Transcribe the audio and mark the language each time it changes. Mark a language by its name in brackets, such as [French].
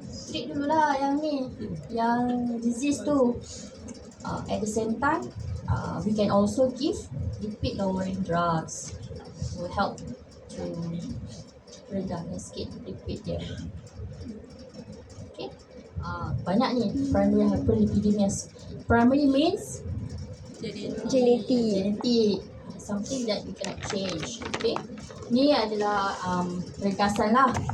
[Malay] Treat dululah yang ni, yang disease tu. [English] At the same time, we can also give lipid lowering drugs to help to [Malay] rendahkan sikit lipid dia. Okay. Banyak ni [English] primary hyperlipidemia. Primary means genetic, something that you cannot change. Okay. [Malay] Ni adalah ringkasan lah.